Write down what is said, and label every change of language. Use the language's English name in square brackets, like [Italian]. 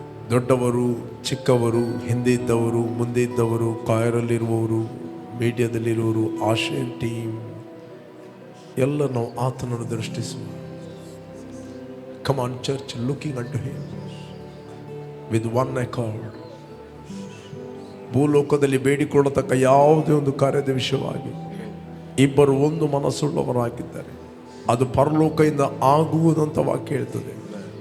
[Kannada] ದೊಡ್ಡವರು, ಚಿಕ್ಕವರು, ಹಿಂದೆ ಇದ್ದವರು, ಮುಂದೆ ಇದ್ದವರು, ಕಾಯರಲ್ಲಿರುವವರು, ಮೀಡಿಯಾದಲ್ಲಿರುವವರು, ಆಶಯನ್ ಟೀಮ್ ಎಲ್ಲ ನಾವು ಆತನನ್ನು ದೃಷ್ಟಿಸುವ. [English] Come on church, looking unto him with one accord. [Kannada] ಭೂಲೋಕದಲ್ಲಿ ಬೇಡಿಕೊಳ್ಳತಕ್ಕ ಯಾವುದೇ ಒಂದು ಕಾರ್ಯದ ವಿಷಯವಾಗಿ ಇಬ್ಬರು ಒಂದು ಮನಸ್ಸುಳ್ಳವರಾಗಿದ್ದಾರೆ, ಅದು ಪರಲೋಕದಿಂದ ಆಗುವುದಂತ ವಾಕ್ಯ ಹೇಳ್ತದೆ.